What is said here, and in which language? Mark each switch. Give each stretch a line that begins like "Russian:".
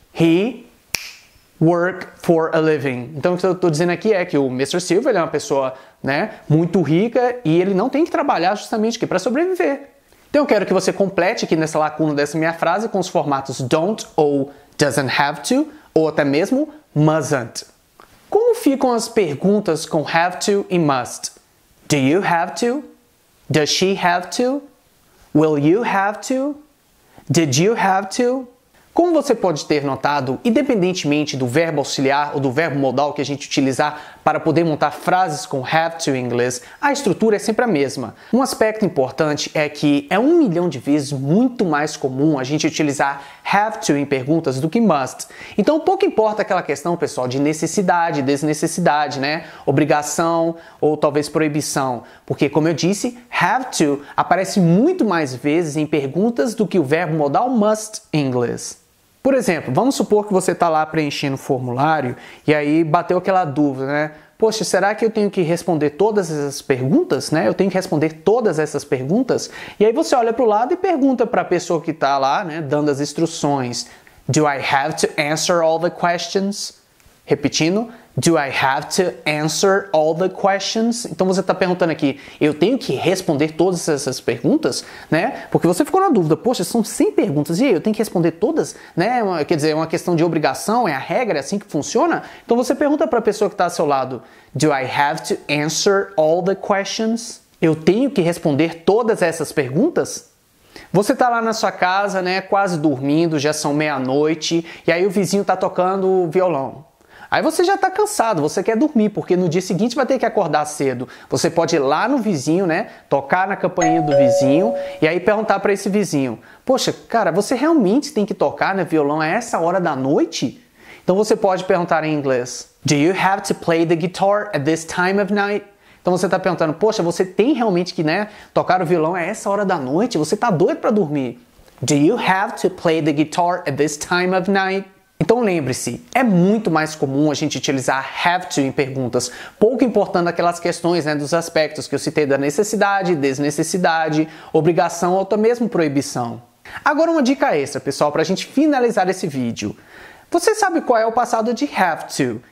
English: He work for a living.
Portuguese: Então o que eu estou dizendo aqui é que o Mr. Silva ele é uma pessoa, né, muito rica e ele não tem que trabalhar justamente para sobreviver. Então eu quero que você complete aqui nessa lacuna dessa minha frase com os formatos don't ou doesn't have to ou até mesmo mustn't. Como ficam as perguntas com have to e must?
English: Do you have to? Does she have to? Will you have to? Did you have to?
Portuguese: Como você pode ter notado, independentemente do verbo auxiliar ou do verbo modal que a gente utilizar para poder montar frases com have to em inglês, a estrutura é sempre a mesma. Um aspecto importante é que é 1 milhão de vezes muito mais comum a gente utilizar have to em perguntas do que must. Então pouco importa aquela questão, pessoal, de necessidade, desnecessidade, né? Obrigação ou talvez proibição. Porque, como eu disse, have to aparece muito mais vezes em perguntas do que o verbo modal must em inglês. Por exemplo, vamos supor que você está lá preenchendo o formulário e aí bateu aquela dúvida, né? Poxa, será que eu tenho que responder todas essas perguntas, né? Eu tenho que responder todas essas perguntas? E aí você olha para o lado e pergunta para a pessoa que está lá, né, dando as instruções.
English: Do I have to answer all the questions?
Portuguese: Repetindo,
English: do I have to answer all the questions?
Portuguese: Então você está perguntando aqui, eu tenho que responder todas essas perguntas, né? Porque você ficou na dúvida, poxa, são 100 perguntas, e aí, eu tenho que responder todas, né? Quer dizer, é uma questão de obrigação, é a regra, é assim que funciona? Então você pergunta para a pessoa que está ao seu lado,
English: do I have to answer all the questions?
Portuguese: Eu tenho que responder todas essas perguntas? Você está lá na sua casa, né, quase dormindo, já são meia-noite, e aí o vizinho está tocando violão. Aí você já está cansado, você quer dormir, porque no dia seguinte vai ter que acordar cedo. Você pode ir lá no vizinho, né, tocar na campainha do vizinho e aí perguntar para esse vizinho, poxa, cara, você realmente tem que tocar, né, violão a essa hora da noite? Então você pode perguntar em inglês,
English: do you have to play the guitar at this time of night?
Portuguese: Então você está perguntando, poxa, você tem realmente que, né, tocar o violão a essa hora da noite? Você está doido para dormir?
English: Do you have to play the guitar at this time of night?
Portuguese: Então lembre-se, é muito mais comum a gente utilizar have to em perguntas, pouco importando aquelas questões, né, dos aspectos que eu citei da necessidade, desnecessidade, obrigação ou até mesmo proibição. Agora uma dica extra, pessoal, para a gente finalizar esse vídeo. Você sabe qual é o passado de have to?